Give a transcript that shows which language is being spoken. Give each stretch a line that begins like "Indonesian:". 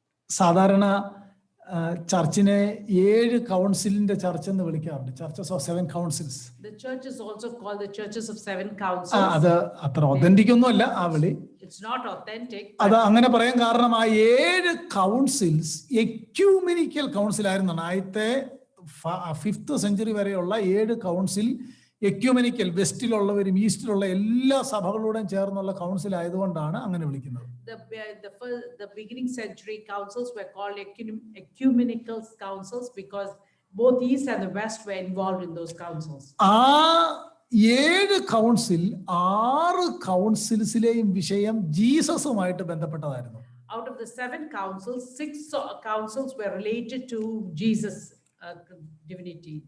Malayalam: സാധാരണ ചർച്ചിനെ 7 കൗൺസിലിന്റെ ചർച്ച് എന്ന് വിളിക്കാറുണ്ട്.
English: Churches of 7 councils. The church is also called the churches of 7 councils.
Malayalam: അത് അത്ര ഒതന്റിക് ഒന്നും അല്ല ആ വിളി.
English: It's not authentic.
Malayalam: അത് അങ്ങനെ പറയാൻ കാരണം ആ 7 കൗൺസിൽസ് എക്യൂമെനിക്കൽ കൗൺസിൽ ആയിരുന്നു. ആദ്യത്തെ ഫിഫ്ത്ത് സെഞ്ചുറി വരെയുള്ള 7 കൗൺസിൽ എക്യുമെനിക്കൽ, വെസ്റ്റിലുള്ളവരും ഈസ്റ്റിലുള്ള എല്ലാ സഭകളോടും ചേർന്നുള്ള കൗൺസിൽ ആയതുകൊണ്ടാണ് അങ്ങനെ വിളിക്കുന്നത്.
English: The beginning century councils were called ecumenical councils because both east and the west were involved in those councils.
Malayalam: ആ 7 കൗൺസിൽ 6 കൗൺസിൽസിലെയും വിഷയം ജീസസുമായിട്ട് ബന്ധപ്പെട്ടതായിരുന്നു.
English: Out of the 7 councils, 6 councils were related to Jesus' divinity.